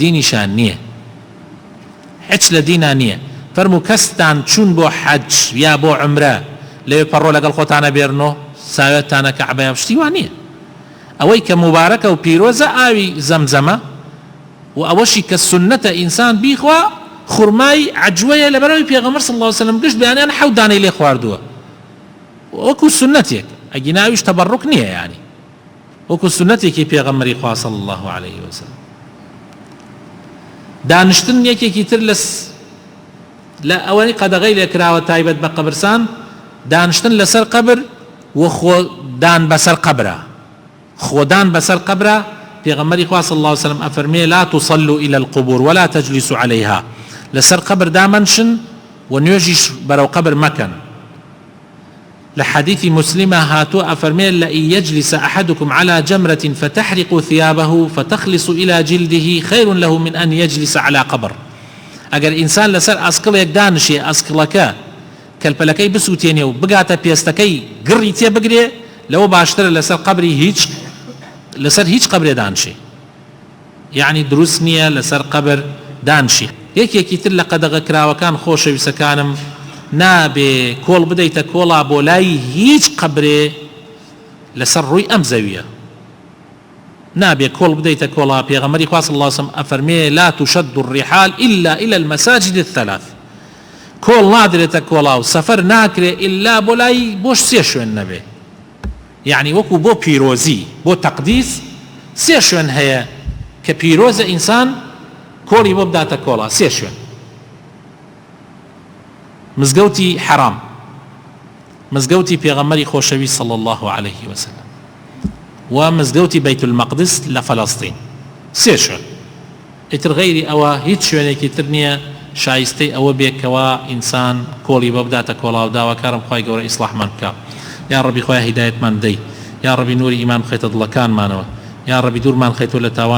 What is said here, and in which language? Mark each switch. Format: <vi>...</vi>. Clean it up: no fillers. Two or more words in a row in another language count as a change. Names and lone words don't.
<ckb>دینیشان نییە هیچ لە دینا نییە فەرموو کەستان چوون بۆ حەج یا بۆ عومرە لەوێ پەڕۆ لەگەڵ خۆتانە بێرنەوە ساوێتانە کەعبەیە شتی وان نییە ئەوەی کە مبارەکە و پیرۆزە ئاوی زەمزەمە و ئەوەشی کە سنەتە ئینسان بیخوا خورمای عجوەیە لەبەرەوەی پێغەمبەر</ckb> <ar>صلی الله عليه وسلم</ar> <ckb>گشت بەیانیان 7 دانەی لێ خواردووە وەکو سنەتێک ئەگی ناویش تەبەڕوک نییە یعنی وەکو سنەتێکی پێغەمبەری خوا</ckb> <ar>صلی الله عليه وسلم</ar> <ckb>دانیشتن یەکێکی تر لە ئەوەی قەدەغەی لێکراوە تایبەت بە قەبرسان دانیشتن لەسەر قەبر و خۆدان بەسەر قەبرە خۆدان بەسەر قەبرە پێغەمبەری خوا</ckb> <ar>صلی الله عليه وسلم</ar> <ckb>ئەفەرمێ</ckb> <ar>لا تصلوا إلى القبور ولا تجلسوا عليها</ar> <ckb>لەسەر قەبر دامەنشن و نوێژیش بەرەو قەبر مەکەن لە حەدیثی مسلمە هاتووە ئەفەرمێ</ckb> <ar>لئن يجلس أحدكم على جمرة فتحرق ثيابه فتخلص إلى جلده خير له من أن يجلس على قبر</ar> <ckb>ئەگەر ئینسان لەسەر ئەسکڵێک دانشێ ئەسکڵەکە کەلپەلەکەی بسووتێنێ و بگاتە پێستەکەی گڕی تێ بگرێ لەوە باشترە لەسەر قەبری لەسەر هیچ قەبرێ دانشێ یعنی دروست نییە لەسەر قەبر دانشی یەکێکی تر لە قەدەغە کراوەکان خۆشەویستەکانم نابێ کۆڵ بدەیتە کۆڵا بۆ لای هیچ قەبرێ لەسەر ڕووی ئەم زەویە نابێ کۆڵ بدەیتە کۆڵا پێغەمبەری خوا</ckb> <ar>صلی الله عليه وسلم</ar> <ckb>ئەفەرمێ</ckb> <ar>لا تشد الرحال إلا إلى المساجد الثلاث</ar> <ckb>کۆڵ نادرێتە کۆڵا و سەفەر ناکرێ ئللا بۆ لای بۆش 3 شوێن نەبێ یعنی وەکو بۆ پیرۆزی بۆ تەقدیس 3 شوێن هەیە کە پیرۆزە ئینسان کۆڵی بۆ بداتە کۆڵا 3 شوێن مزگەوتی حرام مزگەوتی پێغەمبەری خۆشەویست</ckb> <ar>صلی الله عليه وسلم</ar> <ckb>و مزگەوتی بەیت المەقدس لە فەلەستین 3 شوێن ئیتر غەیری ئەوە هیچ شوێنێکی تر نییە شایستەی ئەوە بێکەوە ئینسان کۆڵی بۆ بداتە کۆڵا و داواکارم خوای گەورە ئیسلاحمان بکات</ckb> <ar>یا ربی</ar> <ckb>خوای هیدایەتمان بدەیت</ckb> <ar>یا ربی</ar> <ckb>نوری ئیمان بخەیتە دڵەکانمانەوە</ckb> <ar>یا ربی</ar> <ckb>دوورمان خەیتۆ لە تاوان</ckb>